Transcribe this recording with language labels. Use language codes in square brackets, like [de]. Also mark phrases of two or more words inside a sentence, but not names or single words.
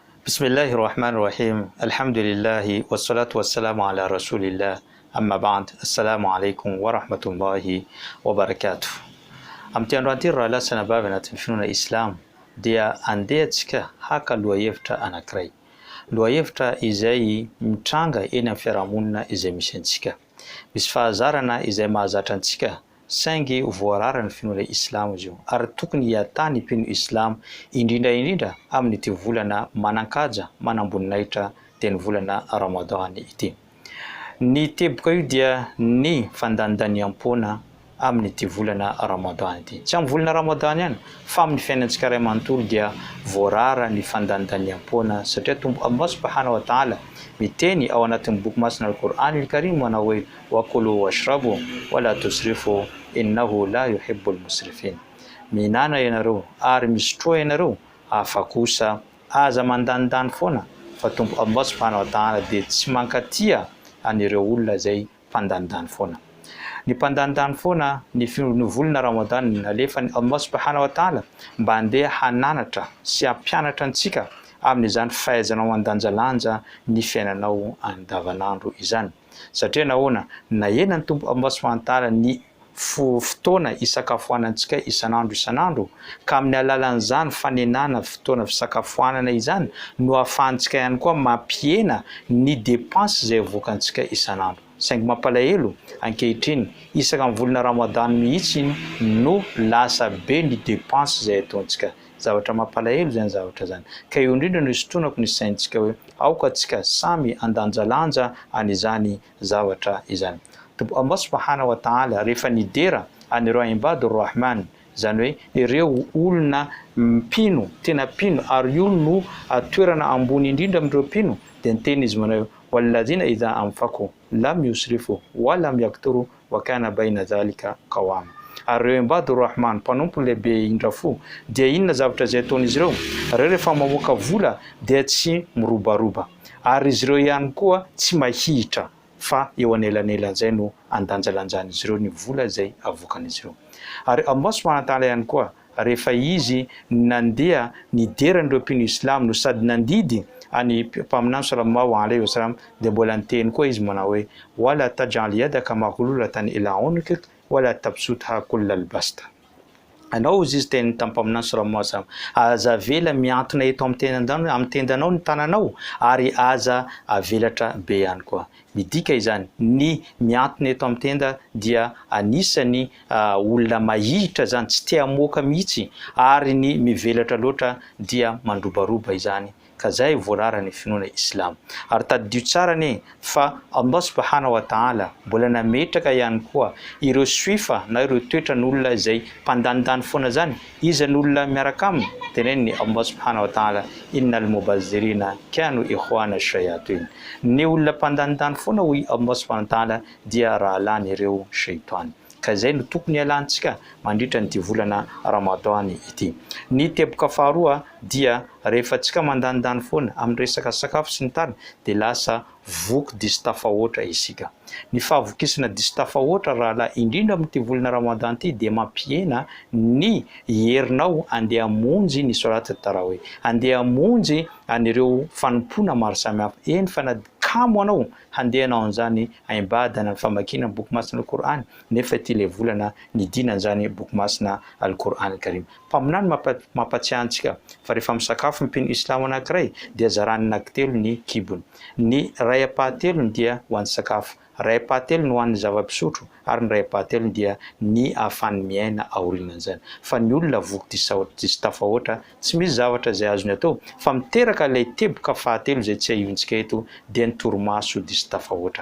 [ar] بسم الله الرحمن الرحيم. الحمد لله والصلاة والسلام على رسول الله. أما بعد. السلام عليكم ورحمة الله وبركاته. [mg] Amty androanty raha lasana bavy anatin'ny finoana Islam dia andehantsika haka lohahevitra anankiray. Lohahevitra izay mitranga eny amin'ny fiarahamonina izay misy antsika. Misy fahazarana izay mahazatra antsika saingy voarara ny finoana Islam izy io. Ary tokony hiatany mpino Islam indrindra amin'ity volana manan-kaja manamboninahitra dia ny volana Ramadan ity. Ny teboka io dia ny fandanidaniam-poana amin'ity volana Ramadan ity. Tsy amin'ny volana Ramadan ihany fa amin'ny fiainantsika iray manontolo dia voarara ny fandanidaniam-poana satria Tompo [ar] الله سبحانه وتعالى [mg] miteny ao anatin'ny boky masina [ar] القرآن الكريم [mg] manao hoe [ar] وكلوا واشربوا ولا تسرفوا إنه لا يحب المسرفين. [mg] Minana ianareo ary misotro ianareo afa kosa aza mandanindany foana fa Tompo [ar] الله سبحانه وتعالى [mg] dia tsy mankatia anireo olona zay mpandanindany foana. Ny mpandanindany foana ny volana Ramadan alefany [ar] الله سبحانه وتعالى [mg] mba andeha hananatra sy hampianatra antsika amin'izany fahaizanao andanjalanja ny fiainanao andavanandro izany. Satria nahoana na enany Tompo [ar] الله سبحانه وتعالى [mg] ny fotoana isakafoanantsika isanandro ka amin'ny alalan'izany fanenana fotoana fisakafoanana izany no ahafahantsika ihany koa mampiena ny dépense izay avoakantsika isanandro. Saingy mampalahelo ankehitriny isaka amin'ny volana Ramadan mihitsy no lasa be ny dépense izay ataontsika. Zavatra mampalahelo zany zavatra zany. Ka eo indrindra no isotronako ny saintsika hoe aoka atsika samy andanjalanja an'izany zavatra izany. Tompo [ar] الله سبحانه وتعالى [mg] rehefa nidera anireo [ar] عباد الرحمن, [mg] zany hoe ireo olona mpino, tena pino ary io no toerana ambony indrindra amin'ireo pino dia niteny izy manao [ar] والذين إذا أنفقوا لم يسرفوا ولم يقتروا وكان بين ذلك قواما. [mg] Ary ireo [ar] عباد الرحمن [mg] mpanompo lehibe indrafo dia inona zavatra zay ataon'izy ireo? Rehefa mamoaka vola dia tsy mirobaroba ary izy ireo ihany koa tsy mahihitra fa eo anelanelan'izay no andanjalanjan'izy ireo ny vola zay avoakan'izy ireo. Ary [ar] الله سبحانه وتعالى [mg] ihany koa rehefa izy nandeha nidera n'ireo mpino Islam no sady nandidy any mpaminany [ar] صلى الله عليه وسلم [mg] dia mbola niteny koa izy manao hoe [ar] ولا تجعل يدك مغلولة إلى عنقك ولا تبسطها كل البسط. [mg] Anao izy teny tampaminany [ar] صلى الله عليه وسلم [mg] aza avela miantona eto amin'ny tendanao ny tananao ary aza avelatra be ihany koa. Midika izany ny miantona eto amin'ny tenda dia anisany olona mahihitra zany, tsy tia hamoaka mihitsy ary ny mivelatra loatra dia mandrobaroba izany. Ka zay voarara ny finoana Islam. Ary tadidio tsara ne fa [ar] الله سبحانه وتعالى [mg] mbola nametraka ihany koa ireo suifa na ireo toetra n'olona izay mpandanindany foana zany, iza n'olona miaraka aminy. Teneniny [ar] الله سبحانه وتعالى إن المبذرين كانوا إخوان الشياطين. [mg] Ny olona mpandanindany foana hoy [ar] الله سبحانه وتعالى [mg] dia rahalany ireo shaytan. Ka zay no tokony halantsika mandritra ny volana Ramadan ity. Ny teboka faharoa dia rehefa tsika mandanindany foana amin'ny resaka sakafo sy ny tariny dia lasa voky diso tafahoatra isika. Ny fahavokisana diso tafahoatra raha indrindra amin'ity volana Ramadan ity dia mampiena ny herinao andeha hamonjy ny [ar] صلاة التراويح, [mg] andeha hamonjy anireo fanompona maro samihafa. Eny fa na kamo anao handehanao an'izany ibadana ny famakiana ny boky masina al-Qur'an nefa ity le volana nidina an'izany boky masina [ar] القرآن الكريم. [mg] Mpaminany mampatsiahy antsika fa rehefa misakafo mpino Islam anankiray dia zarany anankitelo ny kibony. Ny ray apahatelony dia ho an'ny sakafo, ray apahatelony ho an'ny zava-pisotro ary ny ray apahatelony dia ny ahafahany miaina aorinan'izany. Fa ny olona voky diso tafahoatra tsy misy zavatra zay azony atao fa miteraka ilay teboka fahatelo zay tsy ahivontsika eto dia ny torimaso diso tafahoatra.